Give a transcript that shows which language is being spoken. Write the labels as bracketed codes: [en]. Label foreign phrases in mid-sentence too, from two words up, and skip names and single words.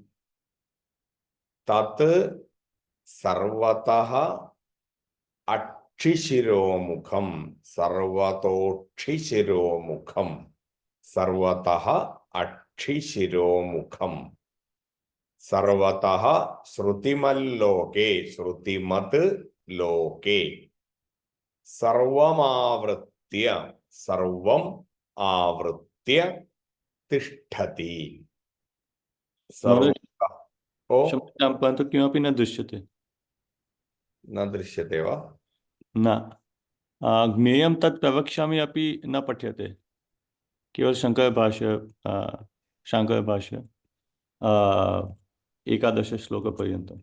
[sa] തത് സർവതഃ അക്ഷിശിരോമുഖം സർവതോക്ഷിശിരോമുഖം സർവതഃ അക്ഷിശിരോമുഖം സർവതഃ ശ്രുതിമല്ലോകേ ശ്രുതിമത് ലോകേ സർവമാവൃത്യ സർവം ആവൃത്യ തിഷ്ഠതി. ഓ क्षम्यतां परन्तु किमपि न दृश्यते. न दृश्यते वा? न ज्ञेयं तत् प्रवक्ष्यामि अपि न पठ्यते. केवल शाङ्करभाष्य 11 श्लोकपर्यन्तम्.